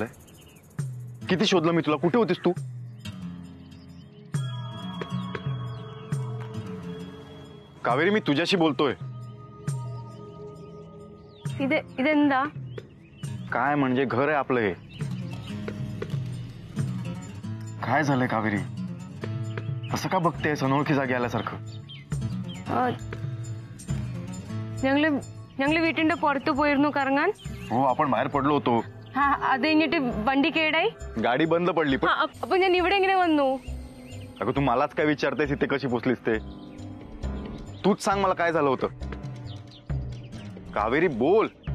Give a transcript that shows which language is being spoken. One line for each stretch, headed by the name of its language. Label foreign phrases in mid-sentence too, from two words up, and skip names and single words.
Marathi: किती शोधलं मी तुला, कुठे होतीस तू? कावेरी, मी तुझ्याशी बोलतोय.
Malayalam: इदेंदा
Marathi: काय म्हणजे घर आहे आपलं हे? काय झालंय कावेरी? असं का बघतेस अनोळखी जागी आल्यासारखं?
Malayalam: ഞങ്ങള് വീട്ടിന്റെ പുറത്തു പോയിരുന്നു കറങ്ങാൻ.
Marathi: हो, आपण बाहेर पडलो होतो.
Malayalam: അത് കഴിഞ്ഞിട്ട് വണ്ടി കേടായി.
Marathi: गाडी बंद पडली. पण
Malayalam: അപ്പൊ ഞാൻ ഇവിടെ എങ്ങനെ വന്നു?
Marathi: अगं तू मलाच काय विचारतेस इथे कशी पोचलीस ते? तूच सांग मला काय झालं होतं. कावेरी बोल.